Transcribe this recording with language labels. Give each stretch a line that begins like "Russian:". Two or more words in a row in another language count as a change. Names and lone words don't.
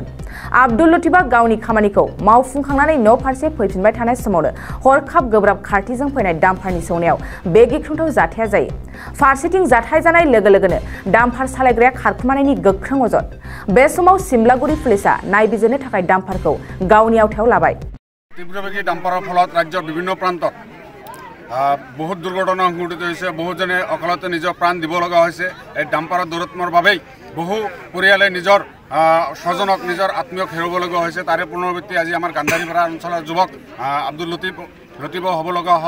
Bodo: आब्दुल लतीफआ गावनि खामानिखौ मावफुंखांनानै न' फारसे फैफिनबाय थानाय समावनो हरखाब गोब्राब खारथिजों फैनाय डाम्पारनि सौनायाव बे गिख्रंथाव जाथाया जायो। फारसेथिं जाथाय जानाय लोगो लोगोनो डाम्पार सालायग्राया खारखुमानायनि गोख्रों अजद। बे समाव सिमलागुरि पुलिसा नायबिजिरनो थाखाय डाम्पारखौ गावनि आवथायाव लाबाय।
Assamese: তীব্ৰবেগী ডাম্পাৰৰ ফলত ৰাজ্যৰ বিভিন্ন প্ৰান্তত বহুত দুৰ্ঘটনা সংঘটিত হৈছে। বহুজনে অকালতে নিজৰ প্ৰাণ দিব লগা হৈছে। এই ডাম্পাৰৰ দুৰ্ঘটনাৰ বাবেই বহু পৰিয়ালে নিজৰ স্বজনক নিজৰ আত্মীয়ক হেৰুৱাব লগা হৈছে। তাৰে পুনৰাবৃত্তি আজি আমাৰ গান্ধাৰীপাৰা অঞ্চলৰ যুৱক আব্দুল লতীফো হ'ব লগা হ'ল।